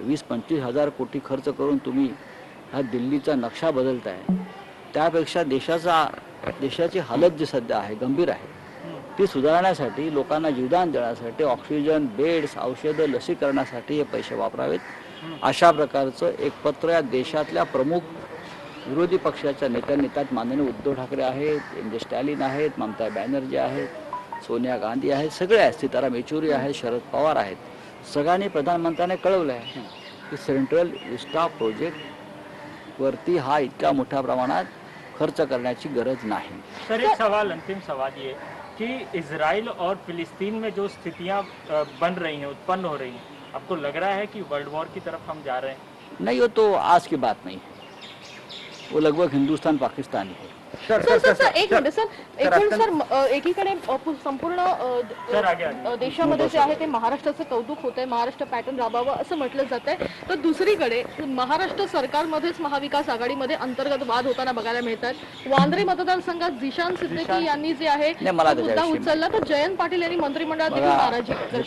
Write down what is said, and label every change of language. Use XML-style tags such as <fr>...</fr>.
<mr>20-25 हजार कोटी खर्च करून तुम्ही हा दिल्लीचा नक्षा बदलताय, त्यापेक्षा देशाची हालत जी सध्या आहे गंभीर आहे ती सुधारण्यासाठी, लोकांना जीवदान देण्यासाठी, ऑक्सिजन, बेड्स, औषधं, लसीकरणासाठी हे पैसे वापरावेत, अशा प्रकारचं एक पत्र या देशातल्या प्रमुख विरोधी पक्षाच्या नेत्यांनी, त्यात माननीय उद्धव ठाकरे आहेत, एम.जे. स्टॅलिन आहेत, ममता बॅनर्जी आहेत, सोनिया गांधी आहेत, सगळे आहेत, सीताराम येचुरी आहेत, शरद पवार आहेत, सगळ्यांनी प्रधानमंत्र्यांनी कळवलं आहे की सेंट्रल विस्टा प्रोजेक्ट वरती हा इतक्या मोठ्या प्रमाणात खर्च करण्याची गरज नाही।</mr> <hi>सर, एक सवाल, अंतिम सवाल ये कि इजराइल और फिलिस्तीन में जो स्थितियां बन रही हैं, उत्पन्न हो रही हैं, आपको लग रहा है कि वर्ल्ड वॉर की तरफ हम जा रहे हैं? नहीं, वो तो आज की बात नहीं है, वो लगभग हिंदुस्तान पाकिस्तान ही है।</hi> <mr>सर एक मिनिट सर, एकीकडे संपूर्ण देशामध्ये जे आहे ते महाराष्ट्राचं कौतुक होतंय, महाराष्ट्र पॅटर्न राबावं असं म्हटलं जातंय, तर दुसरीकडे महाराष्ट्र सरकारमध्येच महाविकास आघाडीमध्ये अंतर्गत वाद होताना बघायला मिळतात। वांद्रे मतदारसंघात झिशान सिद्दीकी यांनी जे आहे मुद्दा उचलला, तर जयंत पाटील यांनी मंत्रिमंडळात देखील नाराजी दर्शवली।</mr>